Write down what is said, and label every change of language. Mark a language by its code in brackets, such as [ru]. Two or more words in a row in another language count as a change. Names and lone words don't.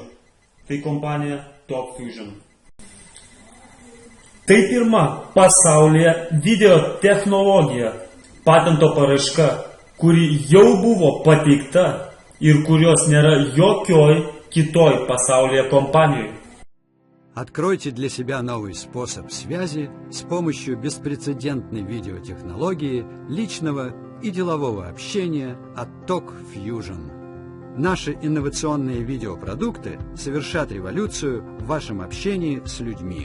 [lt] Tai kompanija Top Fusion. Tai pirma pasaulyje video technologija, patento paraiška, kuri jau buvo pateikta ir kurios nėra jokioj kitoj pasaulyje kompanijoje. [ru] Откройте для себя новый способ связи с помощью беспрецедентной видеотехнологии личного и делового общения от Top Fusion. Наши инновационные видеопродукты совершат революцию в вашем общении с людьми.